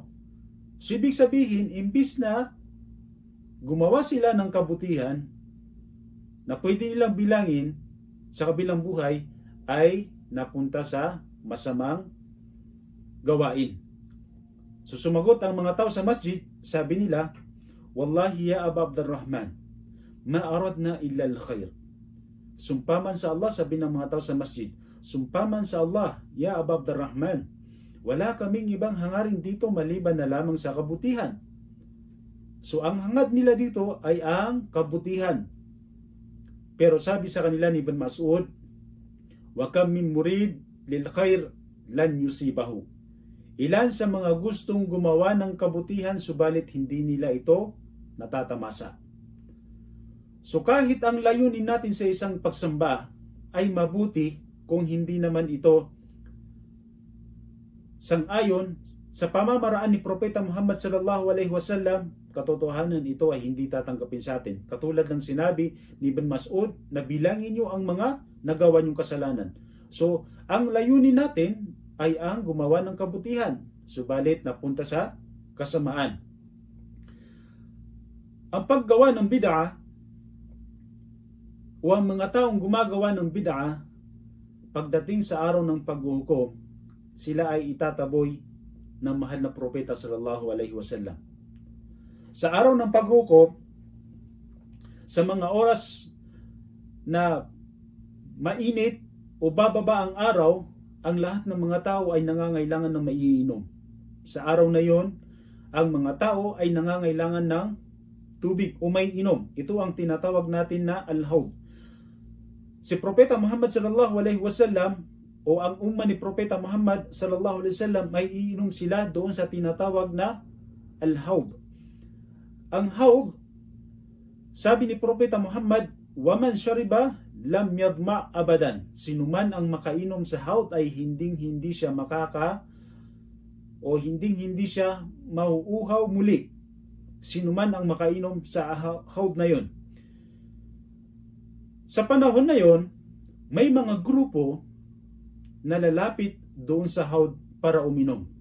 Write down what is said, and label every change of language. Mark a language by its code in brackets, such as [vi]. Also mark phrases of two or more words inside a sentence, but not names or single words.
[tl] So ibig sabihin, imbis na gumawa sila ng kabutihan na pwede nilang bilangin sa kabilang buhay, ay napunta sa masamang gawain. So sumagot ang mga tao sa masjid, sabi nila, [ar] والله يا أبا عبد الرحمن، ما أردنا إلا الخير. [tl] Sumpaman sa Allah, sabi ng mga tao sa masjid, sumpaman sa Allah, ya Aba Abdurrahman, wala kaming ibang hangarin dito maliban na lamang sa kabutihan. So ang hangad nila dito ay ang kabutihan. Pero sabi sa kanila ni Ibn Mas'ud, [ar] وكم من مريد للخير لن يصيبه. [tl] Ilan sa mga gustong gumawa ng kabutihan subalit hindi nila ito natatamasa. So kahit ang layunin natin sa isang pagsamba ay mabuti, kung hindi naman ito sang-ayon sa pamamaraan ni Propeta Muhammad [ar] صلى الله عليه وسلم, [tl] katotohanan ito ay hindi tatanggapin sa atin. Katulad ng sinabi ni Ibn Mas'ud na bilangin niyo ang mga nagawa niyong kasalanan. So ang layunin natin ay ang gumawa ng kabutihan, subalit napunta sa kasamaan. Ang paggawa ng bid'a o ang mga taong gumagawa ng bid'a, pagdating sa araw ng paghuhukom, sila ay itataboy ng mahal na propeta [ar] صلى الله عليه وسلم. [tl] Sa araw ng paghuhukom, sa mga oras na mainit o bababa ang araw, ang lahat ng mga tao ay nangangailangan ng maiinom. Sa araw na yon, ang mga tao ay nangangailangan ng tubig o may inom. Ito ang tinatawag natin na al-hawd. Si Propeta Muhammad [ar] صلى الله عليه وسلم [tl] o ang umma ni Propeta Muhammad [ar] صلى الله عليه وسلم [tl] ay iinom sila doon sa tinatawag na al-hawd. Ang hawd, sabi ni Propeta Muhammad, [ar] "ومن شرب لم يظمأ أبدا." [tl] Sinuman ang makainom sa hawd ay hindi siya hindi siya mauuhaw muli. Sinuman ang makainom sa hawd na yon. Sa panahon na yon, may mga grupo na lalapit doon sa hawd para uminom.